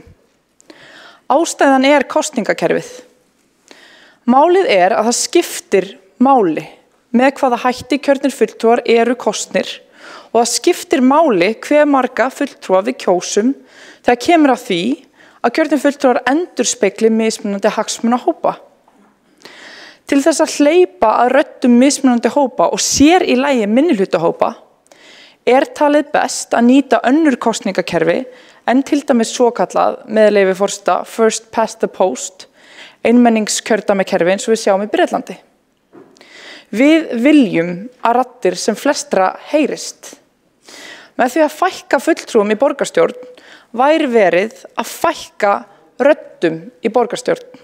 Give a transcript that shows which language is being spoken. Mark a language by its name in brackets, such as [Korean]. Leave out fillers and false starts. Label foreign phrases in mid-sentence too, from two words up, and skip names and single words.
[Icelandic] Ástæðan kosningakerfið. Málið að það skiptir máli með hvaða hætti kjörnir fulltrúar eru kosnir og það skiptir máli hve marga fulltrúa við kjósum þegar kemur að því að kjörnir fulltrúar endurspegli mismunandi hagsmunahópa. Til þess að hleypa að röddum mismunandi hópa og sér í lagi minnihlutahópa talið best að nýta önnur kosningakerfi en til dæmis svokallað með leyfi forseta [English] first past the post, [Icelandic] einmenningskjördæmakerfi eins og við sjáum í Bretlandi. Við viljum að raddir sem flestra heyrist. Með því að fækka fulltrúum í borgarstjórn væri verið að fækka röddum í borgarstjórn.